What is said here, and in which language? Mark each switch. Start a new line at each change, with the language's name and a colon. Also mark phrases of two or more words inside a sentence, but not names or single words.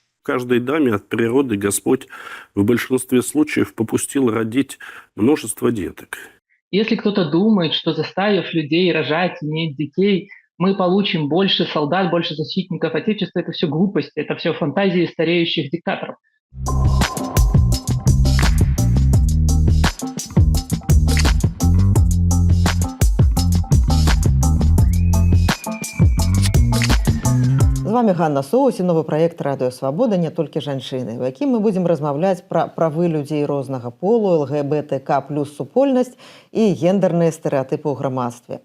Russian: Каждой даме от природы Господь в большинстве случаев попустил родить множество деток. Если кто-то думает, что заставив людей рожать, иметь детей, мы получим больше солдат, больше защитников Отечества, это все глупости, это все фантазии стареющих диктаторов.
Belarusian: З вами Ганна Соус і новы праект «Радыё Свабода. Не толькі жанчыны», у якім мы будзем размаўляць пра правы людзей рознага полу, ЛГБТК плюс супольнасць і гендерныя стэрэатыпы ў грамадстве.